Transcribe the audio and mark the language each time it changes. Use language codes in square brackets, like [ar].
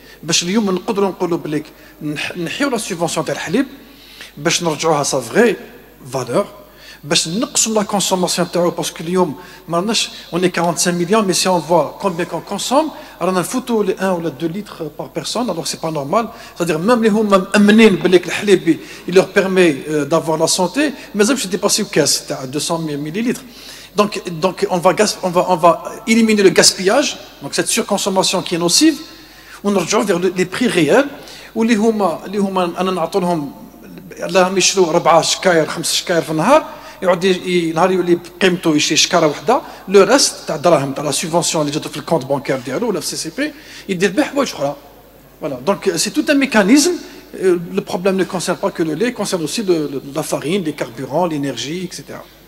[ar] باش اليوم نقدروا نقولوا بليك نحيوا لا سوبفونسيون تاع الحليب باش نرجعوها [fr] sa vraie valeur [ar] باش نقصوا [fr] la consommation [ar] تاعو [fr] parce que [ar] اليوم ما رناش [fr] on est 45 millions mais si on voit combien qu'on consomme [ar] رانا نفوتوا [fr] les 1 ou 2 litres par personne alors c'est pas normal, c'est-à-dire même les [ar] هما مأمنين بليك الحليب [fr] il leur permet d'avoir la santé [ar] مازالش [fr] dépasser كاس تاع 200 millilitres. Donc on va éliminer le gaspillage, donc cette surconsommation qui est nocive. [ar] ونرجعوا [fr] vers les prix réels [ar] واللي هما انا نعطوا لهم اللهم يشروا 4 شكاير 5 شكاير في النهار يعود نهار يولي قيمته يشري شكاره وحده لو ريست تاع الدراهم تاع لا سوبفونسيون اللي جاتو في الكونت بانكير ديالو ولا في سي سي بي يدير به حوايج اخرى. [fr] Voilà, donc c'est tout un mécanisme. Le problème ne concerne pas que le lait, il concerne aussi la farine, les carburants, l'énergie, etc.